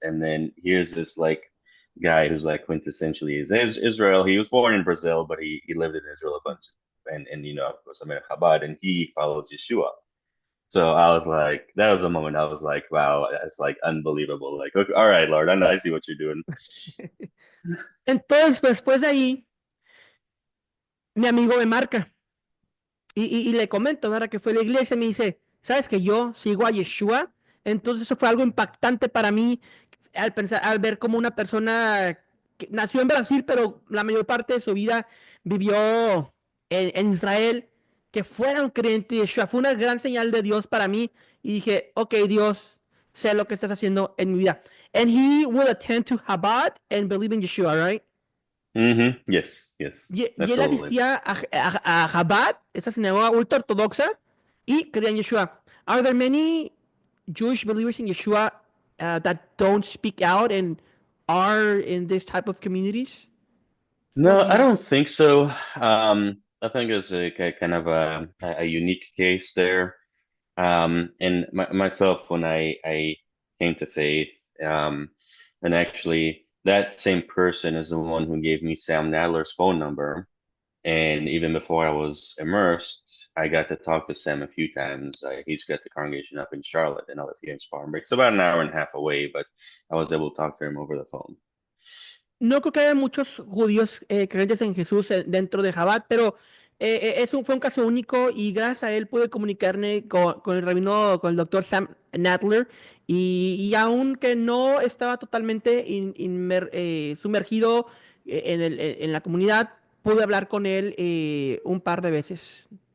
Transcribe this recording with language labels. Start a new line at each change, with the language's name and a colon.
English: And then here's this like guy who's like quintessentially is Israel. He was born in Brazil, but he lived in Israel a bunch. And of course, I'm in Chabad, and he follows Yeshua. So I was like, that was a moment I was like, wow, it's like unbelievable. Like, okay, all right, Lord, I see what you're doing.
Spanish: Entonces, después de ahí, mi amigo me marca. Y le comento, ¿verdad? Que fue a la iglesia y me dice, ¿sabes que yo sigo a Yeshua? Entonces eso fue algo impactante para mí al pensar, al ver como una persona que nació en Brasil, pero la mayor parte de su vida vivió en Israel, que fuera un creyente de Yeshua. Fue una gran señal de Dios para mí. Y dije, ok, Dios, sé lo que estás haciendo en mi vida.
English: And he will attend to Chabad and believe in Yeshua, right? Yes, yes,
Spanish: Y él
English: absolutely.
Spanish: asistía a Chabad, esa sinagoga ultra ortodoxa, y creía en Yeshua.
English: Are there many Jewish believers in Yeshua that don't speak out and are in this type of communities? What No, do I you? don't think so. I think it's a kind of a unique case there. And myself, when I came to faith, um, and actually that same person is the one who gave me Sam Nadler's phone number. And even before I was immersed, I got to talk to Sam a few times. He's got the congregation up in Charlotte, and I live here in Spartanburg. It's about an hour and a half away, but I was able to talk to him over the phone.
Spanish: No creo que haya muchos judíos creyentes en Jesús dentro de Jabat, pero fue un caso único y gracias a él pude comunicarme con el rabino, con el doctor Sam Nadler, y aunque no estaba totalmente sumergido en la comunidad, pude hablar con él un par de veces.